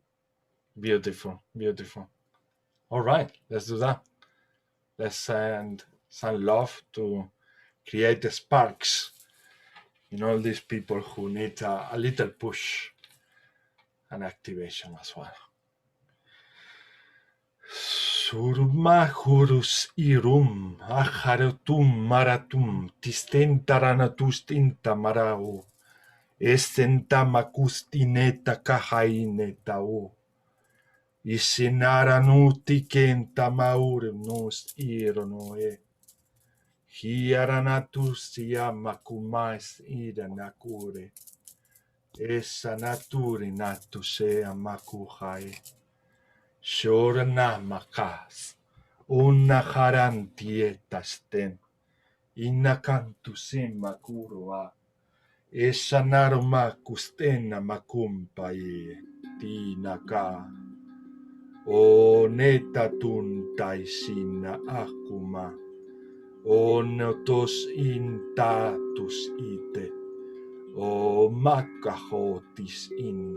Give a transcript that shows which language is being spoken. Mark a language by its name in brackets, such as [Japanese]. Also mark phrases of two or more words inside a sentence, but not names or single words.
[English] Beautiful, beautiful. All right, let's do that. Let's send some love to create the sparks in all these people who need a little push and activation as well. Surmahurus irum, acharotum maratum, tistentaranatustenta marau, estenta macustineta cahainetau, isinaranuti kenta maurnus ironoe, hiaranatustia macumais iranacure, essa naturi natusea macuhae. Shorna makas, una harantieta sten, inakantusim makurua, esa narma kustena makumpaye, tinaka, o neta tuntaisina akuma, o notos intatus ite, o makahotis in.